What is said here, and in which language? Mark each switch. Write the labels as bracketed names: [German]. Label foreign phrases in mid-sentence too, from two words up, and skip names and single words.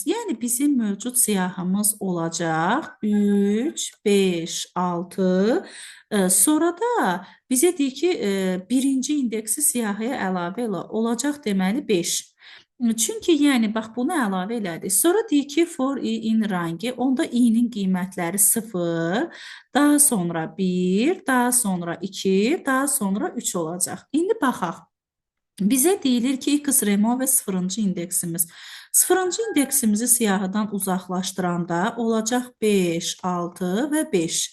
[Azerbaijani] Yəni bizim mövcud siyahımız olacaq 3, 5, 6. Sonra da bizə deyir ki, birinci indeksi siyahıya əlavə olacaq deməli 5. Çünki yəni bax bunu əlavə elədik. Sonra deyir ki [English] for i in rangi, [Azerbaijani] onda i-nin qiymətləri 0, daha sonra 1, daha sonra 2, daha sonra 3 olacaq. İndi baxaq. Bizə deyilir ki, X remo və 0-cı indeksimiz. Sıfırıncı indeksimizi siyahıdan uzaqlaşdıranda olacaq 5, 6 və 5.